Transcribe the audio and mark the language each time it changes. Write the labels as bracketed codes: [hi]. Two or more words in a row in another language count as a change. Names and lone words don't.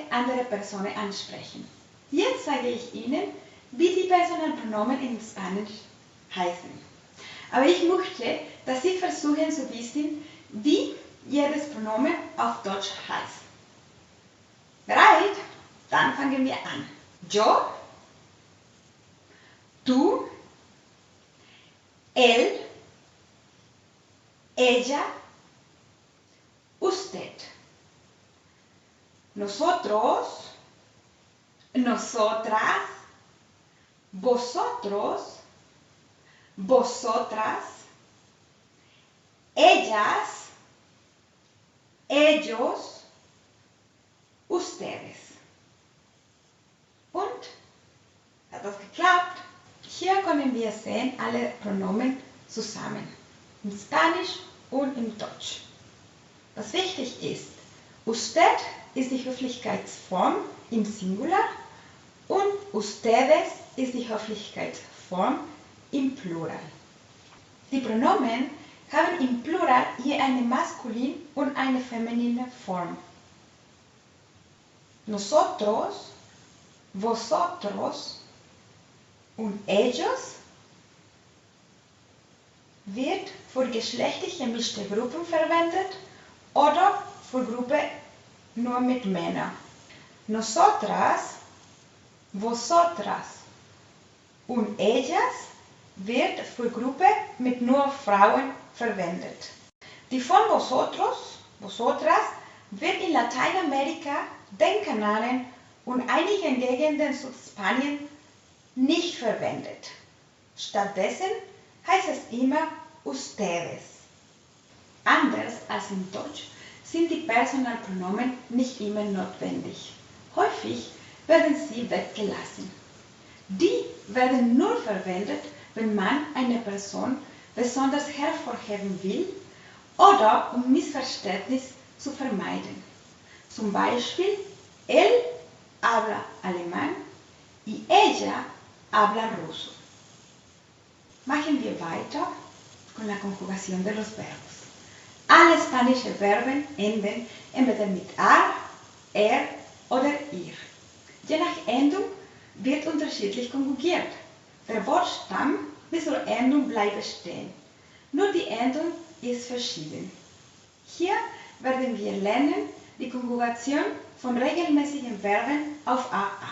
[de] andere Personen ansprechen. Jetzt zeige ich Ihnen, wie die Personalpronomen in Spanisch heißen. Aber ich möchte, dass Sie versuchen zu wissen, wie jedes Pronomen auf Deutsch heißt. Bereit? Dann fangen wir an. [es] Yo, tú, él, ella, usted. Nosotros, nosotras, vosotros, vosotras, ellas, ellos, ustedes. [de] Und? Hat das geklappt? Hier können wir sehen alle Pronomen zusammen, in Spanisch und in Deutsch. Was wichtig ist, usted ist die Höflichkeitsform im Singular und ustedes ist die Höflichkeitsform im Plural. Die Pronomen haben im Plural je eine maskuline und eine feminine Form. [es] Nosotros, vosotros [de] und ellos wird für geschlechtlich gemischte Gruppen verwendet oder für Gruppen nur mit Männern. [es] Nosotras, vosotras [de] und ellas wird für Gruppen mit nur Frauen verwendet. Die Form [es] vosotros, vosotras [de] wird in Lateinamerika, den Kanaren und einigen Gegenden Südspanien nicht verwendet. Stattdessen heißt es immer ustedes. Anders als in Deutsch sind die Personalpronomen nicht immer notwendig. Häufig werden sie weggelassen. Die werden nur verwendet, wenn man eine Person besonders hervorheben will oder um Missverständnis zu vermeiden. Zum Beispiel, [es] él habla alemán y ella habla ruso. [de] Machen wir weiter [es] con la conjugación de los verbos. [de] Alle spanischen Verben enden entweder mit ar, oder ir. Je nach Endung wird unterschiedlich konjugiert. Der Wortstamm bis zur Endung bleibt stehen. Nur die Endung ist verschieden. Hier werden wir lernen die Konjugation von regelmäßigen Verben auf ar.